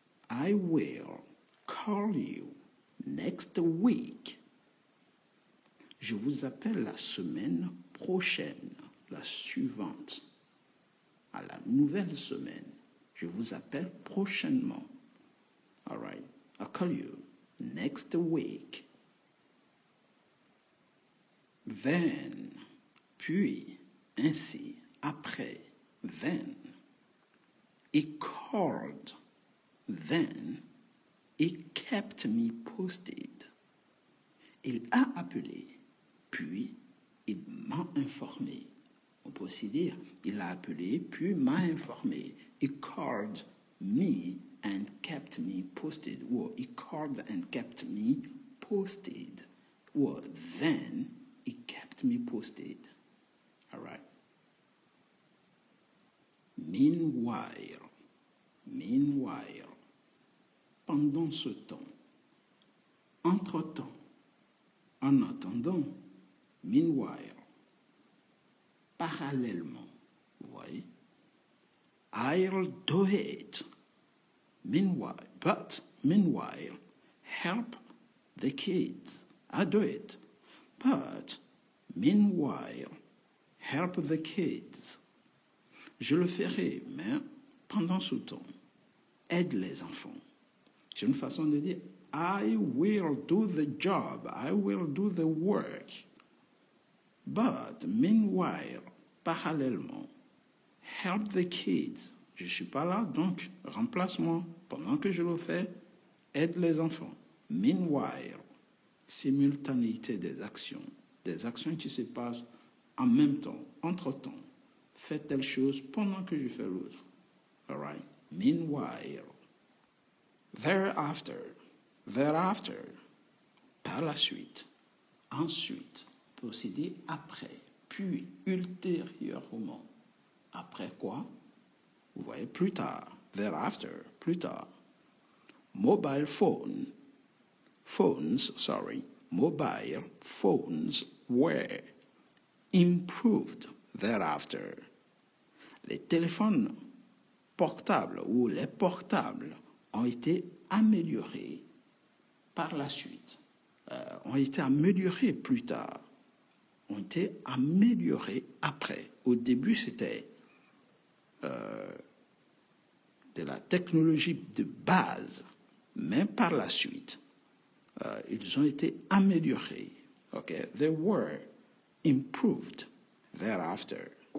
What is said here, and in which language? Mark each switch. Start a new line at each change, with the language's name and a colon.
English: I will call you next week.
French: Je vous appelle la semaine prochaine, la suivante. À la nouvelle semaine. Je vous appelle prochainement.
English: All right, I'll call you next week.
French: Then, puis, ainsi, après, then.
English: He called, then. He kept me posted.
French: Il a appelé, puis il m'a informé. On peut aussi dire, il a appelé, puis m'a informé.
English: He called me and kept me posted. Or he called and kept me posted. Or then he kept me posted. All right.
French: Meanwhile, pendant ce temps, entre-temps, en attendant, meanwhile, parallèlement, vous voyez,
English: I'll do it. Meanwhile, help the kids. I do it. But, meanwhile, help the kids.
French: Je le ferai, mais pendant ce temps, aide les enfants. C'est une façon de dire,
English: I will do the job, I will do the work. But, meanwhile, parallèlement, help the kids.
French: Je ne suis pas là, donc remplace-moi. Pendant que je le fais, aide les enfants. Meanwhile, simultanéité des actions qui se passent en même temps, entre-temps. Fais telle chose pendant que je fais l'autre.
English: All right?
French: Meanwhile. Thereafter, par la suite, ensuite, on peut aussi dire après, puis, ultérieurement. Après quoi? Vous voyez, plus tard. Thereafter, plus tard.
English: Mobile phones were improved thereafter.
French: Les téléphones portables ou les portables ont été améliorés par la suite, ont été améliorés plus tard, ont été améliorés après. Au début, c'était de la technologie de base, mais par la suite, ils ont été améliorés.
English: Okay? They were improved thereafter.